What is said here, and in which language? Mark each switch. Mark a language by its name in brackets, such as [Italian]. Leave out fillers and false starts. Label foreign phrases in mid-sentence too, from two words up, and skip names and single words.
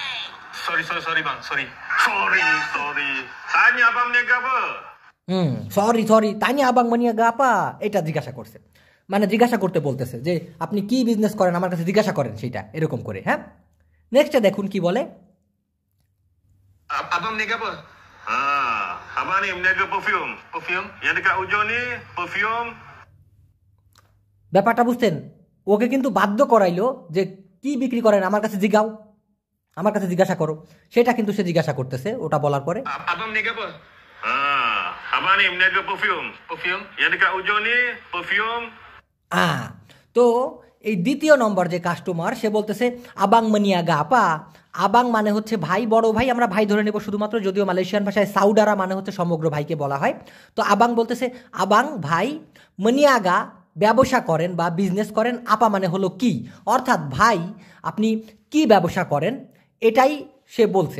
[Bangla] সরি সরি [Malay] tanya abang meniaga apa, [Bangla] এটা জিজ্ঞাসা করছে, মানে জিজ্ঞাসা করতে বলতেছে যে আপনি কি বিজনেস করেন আমার কাছে জিজ্ঞাসা করেন, সেটা এরকম করে। হ্যাঁ, নেক্সটে দেখুন কি বলে। [Malay] Abang niaga apa? Abang ni meniaga perfume. Perfume yang dekat ujung ni perfume. [Bangla] ব্যাপারটা বুঝতেন? ওকে কিন্তু বাধ্য করাইলো যে কি বিক্রি করেন আমার কাছে জিগাও, আমার কাছে জিজ্ঞাসা করো, সেটা কিন্তু সে জিজ্ঞাসা করতেছে ওটা বলার পরে। [Malay] Abang meniaga apa? Abang ni meniaga perfume. Perfume yang dekat ujung ni perfume. [Bangla] তো এই দ্বিতীয় নম্বর যে কাস্টমার সে বলতেছে [Malay] abang meniaga apa. [Bangla] আবাং মানে হচ্ছে ভাই, বড় ভাই, আমরা ভাই ধরে নেব শুধুমাত্র, যদিও মালয়েশিয়ান ভাষায় সাউদারা মানে হচ্ছে সমগ্র ভাইকে বলা হয়। তো আবাং বলতেছে আবাং ভাই, মনিয়াগা ব্যবসা করেন বা বিজনেস করেন, আপা মানে হলো কি, অর্থাৎ ভাই আপনি কি ব্যবসা করেন, এটাই সে বলছে।